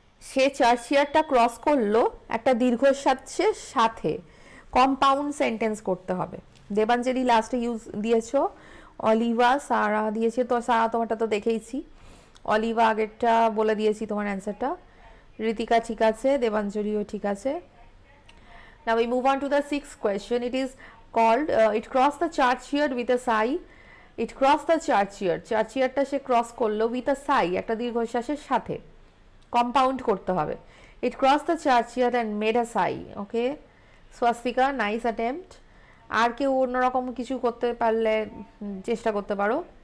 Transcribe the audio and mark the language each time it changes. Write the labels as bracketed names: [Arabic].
[Bangla] সে চার্চইয়ার্ডটা cross করলো একটা দীর্ঘশ্বাসের সাথে। কম্পাউন্ড সেন্টেন্স করতে হবে। দেবাঞ্জলি লাস্টে ইউজ দিয়েছো, অলিভা, সারা দিয়েছে। তো সারা তোমারটা তো দেখেইছি, অলিভা আগেরটা বলে দিয়েছি তোমার অ্যান্সারটা। ঋতিকা ঠিক আছে, দেবাঞ্জলিও ঠিক আছে। [English] Now we move on to the sixth question. It is called it crossed the churchyard with a sigh. It crossed the churchyard. [Bangla] চার্চইয়ার্ডটা say cross করলো [English] with a sigh, [Bangla] একটা দীর্ঘশ্বাসের সাথে। কম্পাউন্ড করতে হবে। [English] It cross the churchyard and made a sigh. [Bangla] Okay, Swastika, nice attempt. আর কেউ অন্যরকম কিছু করতে পারলে চেষ্টা করতে পারো।